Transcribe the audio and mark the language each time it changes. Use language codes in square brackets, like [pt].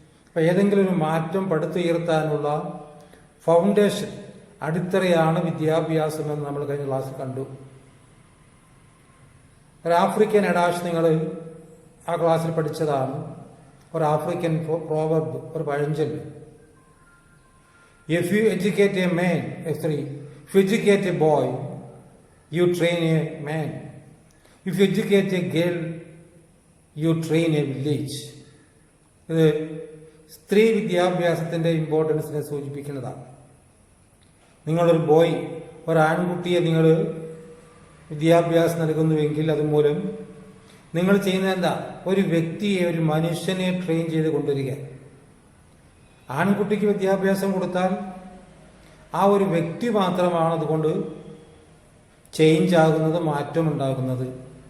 [ml] അപ്പോൾ ഏതെങ്കിലും ഒരു മാറ്റം പടുത്തുയർത്താനുള്ള ഫൗണ്ടേഷൻ, അടിത്തറയാണ് വിദ്യാഭ്യാസം എന്ന് നമ്മൾ കഴിഞ്ഞ ക്ലാസ്സിൽ കണ്ടു. ഒരു ആഫ്രിക്കൻ അഡാഷ് നിങ്ങൾ ആ ക്ലാസ്സിൽ പഠിച്ചതാണ്. ഒരു ആഫ്രിക്കൻ പ്രോവർബ്, ഒരു പഴഞ്ചൊല്ല്. [en] If you educate a man, if you educate a boy, you train a man. If you educate a girl, you train a village. [ml] ഇത് സ്ത്രീ വിദ്യാഭ്യാസത്തിന്റെ ഇമ്പോർട്ടൻസിനെ സൂചിപ്പിക്കുന്നതാണ്. നിങ്ങളൊരു ബോയ്, ഒരു ആൺകുട്ടിയെ നിങ്ങൾ വിദ്യാഭ്യാസം നൽകുന്നുവെങ്കിൽ അതുമൂലം നിങ്ങൾ ചെയ്യുന്നത് എന്താ? ഒരു വ്യക്തിയെ, ഒരു മനുഷ്യനെ ട്രെയിൻ ചെയ്ത് കൊണ്ടുവരിക. ആൺകുട്ടിക്ക് വിദ്യാഭ്യാസം കൊടുത്താൽ ആ ഒരു വ്യക്തി മാത്രമാണ് അതുകൊണ്ട് ചേഞ്ച് ആകുന്നത്, മാറ്റമുണ്ടാകുന്നത്.